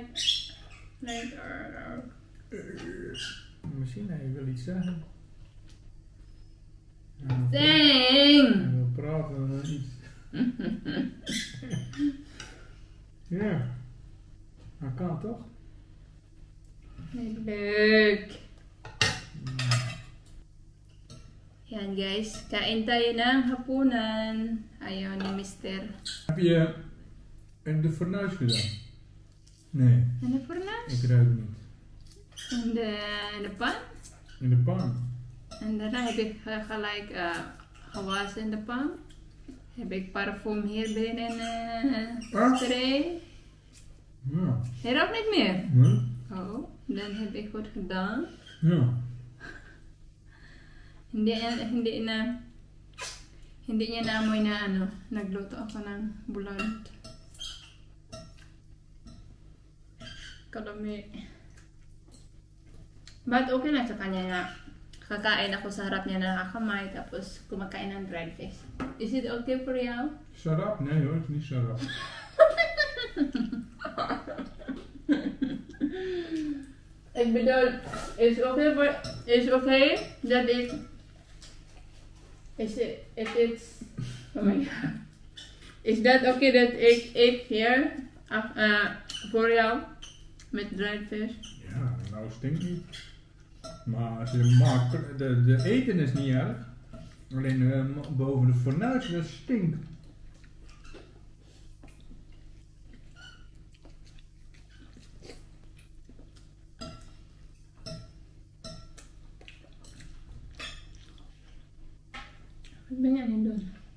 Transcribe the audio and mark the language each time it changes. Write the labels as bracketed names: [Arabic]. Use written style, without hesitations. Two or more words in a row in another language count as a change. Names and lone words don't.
[Dutch] Misschien hij wil iets zeggen. Zing! Hij wil praten of iets. Ja. Dat kan toch? Leuk! [Filipino] Yan guys, kain tayo ng hapunan. Ayaw ni Mister. [Dutch] Heb je in de fornuis gedaan? Nee. In de fornuis? Ik ruik niet. In de pan? In de pan? En daarna heb ik gelijk gewassen in de pan. Heb ik parfum hier binnen spray. Ja. Hij rookt niet meer? Nee. Oh, dan heb ik goed gedaan. Ja. [Filipino] Hindi niya naamoy na nagluto ako ng bulant. Kalami. But okay na sa kanya na kakain ako sa harap niya na nakakamay tapos kumakain ng [English] dried fish. Is it okay for you? Sarap? [Dutch] Nee hoor, het is niet sarap. Ik bedoel, [English] is it okay [Dutch] dat ik [English] oh my god. Is that okay that [Dutch] ik eet hier voor jou met [English] dried fish? [Dutch] Ja, nou stinkt niet. Maar als je maakt, de eten is niet erg. Alleen boven de fornuis, dat stinkt. Wat ben jij aan het doen?